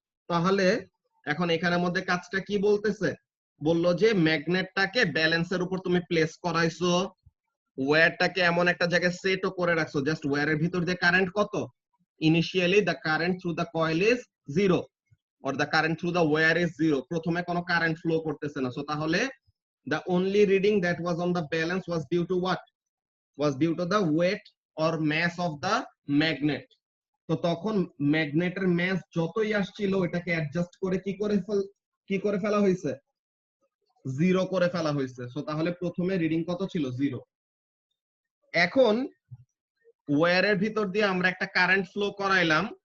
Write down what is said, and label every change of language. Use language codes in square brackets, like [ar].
[bn] তাহলে এখন এখানের মধ্যে কাজটা কি বলতেছে? বললো যে ম্যাগনেটটাকে ব্যালেন্সের উপর তুমি প্লেস করাইছো, ওয়্যারটাকে এমন একটা জায়গায় সেটও করে রাখছো, জাস্ট ওয়্যারের ভিতর দিয়ে কারেন্ট কত? [en] Initially the current through the coil is 0 or the current through the wire is 0. [bn] প্রথমে কোনো কারেন্ট ফ্লো করতেছে না। সো তাহলে [en] the only reading that was on the balance was due to what? Was due to the weight or mass of the magnet. [bn] তো তখন ম্যাগনেটের mass যতই আসছিল ওটাকে অ্যাডজাস্ট করে কি করে ফেলা হয়েছে? 0 করে ফেলা হয়েছে। সো তাহলে প্রথমে রিডিং কত ছিল? 0। এখন ওয়্যারের ভিতর দিয়ে আমরা একটা কারেন্ট ফ্লো করাইলাম।